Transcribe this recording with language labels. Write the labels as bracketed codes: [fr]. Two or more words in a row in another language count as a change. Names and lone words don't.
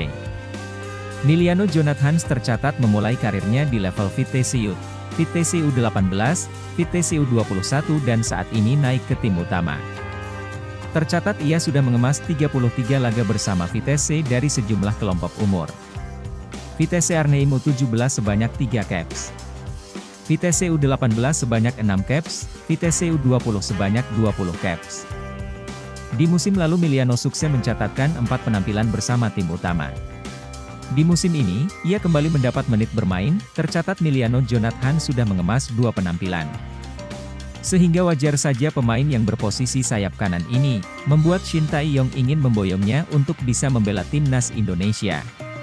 [id] Miliano Jonathans tercatat memulai karirnya di level Vitesse Youth, Vitesse U18, Vitesse U21 dan saat ini naik ke tim utama. Tercatat ia sudah mengemas 33 laga bersama Vitesse dari sejumlah kelompok umur. Vitesse Arnhem U17 sebanyak 3 caps. Vitesse U18 sebanyak 6 caps, Vitesse U20 sebanyak 20 caps. Di musim lalu Miliano sukses mencatatkan 4 penampilan bersama tim utama. Di musim ini, ia kembali mendapat menit bermain, tercatat Miliano Jonathans sudah mengemas 2 penampilan. Sehingga wajar saja pemain yang berposisi sayap kanan ini, membuat Shin Tae-yong ingin memboyongnya untuk bisa membela timnas Indonesia.